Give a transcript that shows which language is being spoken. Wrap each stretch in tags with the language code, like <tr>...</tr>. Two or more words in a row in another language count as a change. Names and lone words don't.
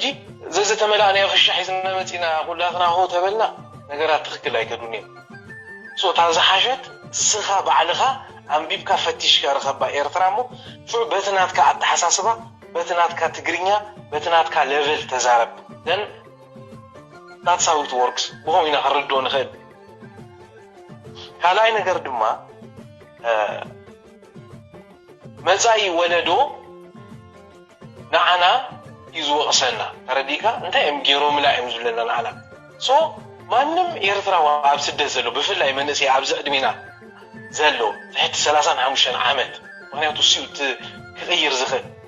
<ti>ዘተመላእናዮ ክሻ ሒዝና መፂና ኩላትና ሆ ተበልና ነገራት ትክክል ኣይከዱን እዮም ሶ እታ ዝሓሸት እስኻ ባዕልኻ ኣንቢብካ ፈቲሽካ ረኸባ ኤርትራ እሞ ፍዑ በቲ ናትካ ኣተሓሳስባ በቲ ናትካ ትግርኛ በቲ ናትካ ሌቨል ተዛረብ ደን</ti> <en>that's how it works</en> <ti>ብኸም ኢና ክንርድኦ ንኽእል ካልኣይ ነገር ድማ መጻኢ ወለዶ ንዓና ይዝወቕሰና ተረዲካ እንታይ እዮም ገይሮም ላ እዮም ዝብለና ንዓና ሶ ማንም ኤርትራዊ ኣብ ስደት ዘሎ ብፍላይ መንእሰይ ኣብዚ ዕድሜና ዘሎ ትሕቲ 35 ዓመት ምክንያቱ እሲኡ ክቕይር ዝኽእል</ti>